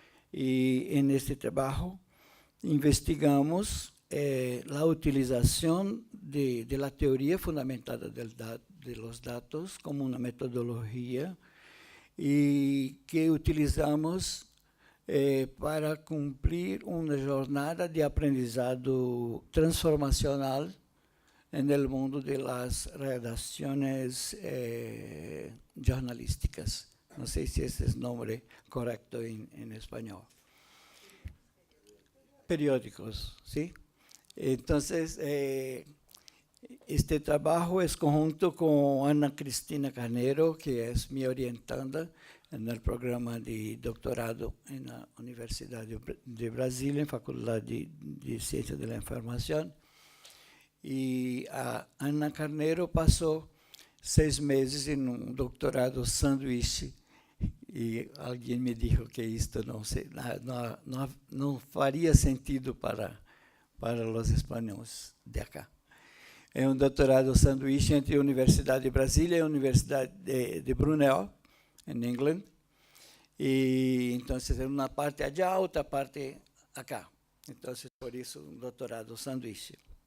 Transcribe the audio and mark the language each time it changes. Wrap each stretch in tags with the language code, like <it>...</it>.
<es>Y en este trabajo investigamos la utilización de la teoría fundamentada de los datos como una metodología y que utilizamos para cumplir</es> <pt>uma jornada de aprendizado transformacional no mundo das redações jornalísticas. Não sei se esse é o nome correto em espanhol.</pt> <es>Periódicos, ¿sí? Entonces, este trabajo es conjunto con Ana Cristina Carneiro, que es mi orientanda en el programa de doctorado en la Universidad de Brasilia, en Facultad de Ciencias de la Información. Y a Ana Carneiro pasó 6 meses en un doctorado sanduíche, y alguien me dijo que esto no faría sentido para los españoles de acá.</es> <pt>É um doutorado sanduíche entre a Universidade de Brasília e a Universidade de Brunel, em England. E então, é uma parte allá, outra parte acá. Então, por isso, um doutorado sanduíche.</pt>